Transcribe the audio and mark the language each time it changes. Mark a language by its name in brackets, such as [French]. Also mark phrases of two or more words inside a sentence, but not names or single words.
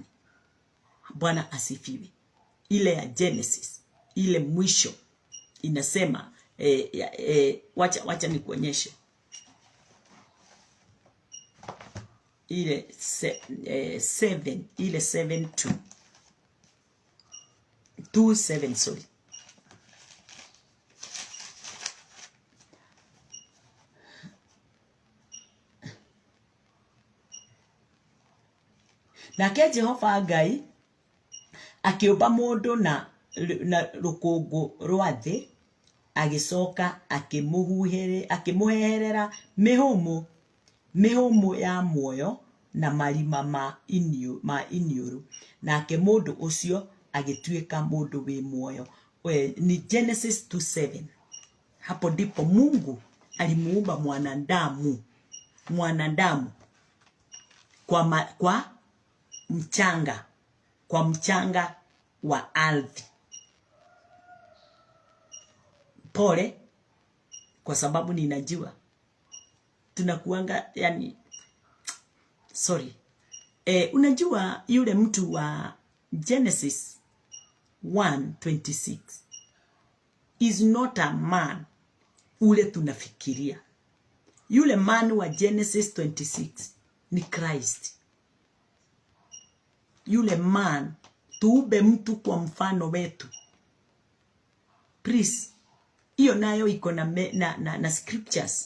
[Swahili] Bwana asifiwe. Ile ya Genesis, ile mwisho inasema wacha nikuonyeshe ile 7, ile 7:2 sorry. [Kikuyu] Nake Jehova Ngai akiumba mundu na rukungu rwa thi, agicoka akimuherera mihumu ya muoyo na marima ma iniuru, nake mundu ucio agituika mundu wi muoyo. Ni Genesis 2:7. [Swahili] Hapo ndipo Mungu alimuumba mwanadamu kwa mchanga wa ardhi. Pole, kwa sababu ninajua tunakuanga yani sorry. Unajua yule mtu wa Genesis 1:26 [English] is not a man [Swahili] ule tunafikiria. Yule man wa Genesis 26 ni Christ. Yule man, tuumbe mtu kwa mfano wetu. Please, hiyo nayo iko na scriptures.